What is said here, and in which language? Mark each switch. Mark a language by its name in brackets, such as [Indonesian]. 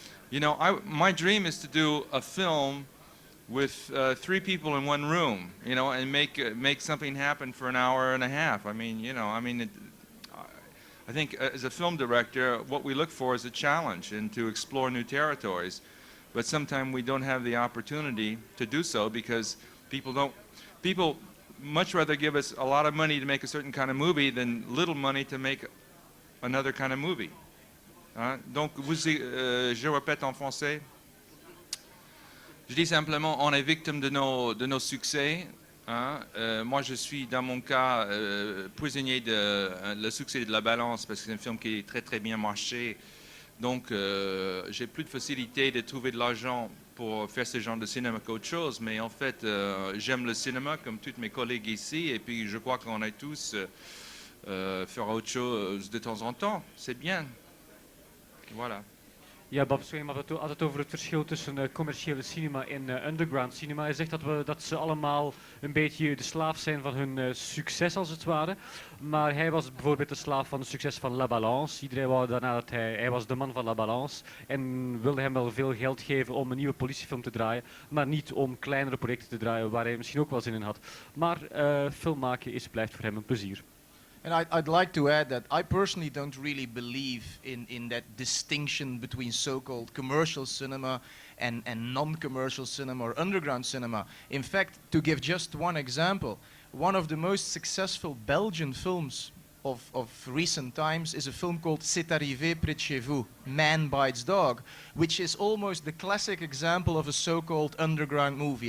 [English] You know, my dream is to do a film with 3 people in one room, you know, and make something happen for an hour and a half. I mean, you know, I think as a film director, what we look for is a challenge and to explore new territories. But sometimes we don't have the opportunity to do so because people much rather give us a lot of money to make a certain kind of movie than little money to make another kind of movie. Hein? [French] Donc, je répète en français. Je dis simplement, on est victime de nos succès. Hein? Moi, je suis, dans mon cas, prisonnier de le succès de La Balance parce que c'est un film qui est très très bien marché. Donc, j'ai plus de facilité de trouver de l'argent pour faire ce genre de cinéma qu'autre chose, mais en fait, j'aime le cinéma comme tous mes collègues ici, et puis je crois qu'on a tous faire autre chose de temps en temps. C'est bien. Voilà. [Dutch] Ja, Bob Swaim had het over het verschil tussen commerciële cinema en underground cinema. Hij zegt dat ze allemaal een beetje de slaaf zijn van hun succes, als het ware. Maar hij was bijvoorbeeld de slaaf van het succes van La Balance. Iedereen wou daarna dat hij was de man van La Balance. En wilde hem wel veel geld geven om een nieuwe politiefilm te draaien. Maar niet om kleinere projecten te draaien waar hij misschien ook wel zin in had. Maar film maken blijft voor hem een plezier. [English] And I'd like to add that I personally don't really believe in that distinction between so-called commercial cinema and non-commercial cinema or underground cinema. In fact, to give just one example, one of the most successful Belgian films of recent times is a film called C'est arrivé près de chez vous, Man Bites Dog, which is almost the classic example of a so-called underground movie.